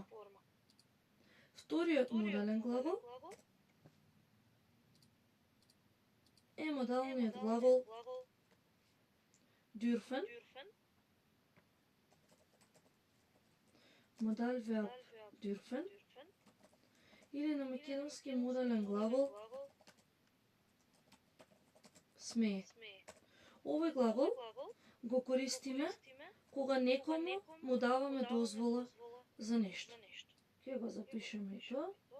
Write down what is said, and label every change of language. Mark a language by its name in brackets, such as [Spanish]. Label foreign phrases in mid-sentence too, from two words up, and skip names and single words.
[Macedonian] Вториот модален глагол е модалниот глагол dürfen. [German] Modalverb dürfen. [Macedonian] Или на македонски модален глагол смее. Овој глагол го користиме кога некому му даваме дозвола за нешто. Ќе го запишеме и тоа.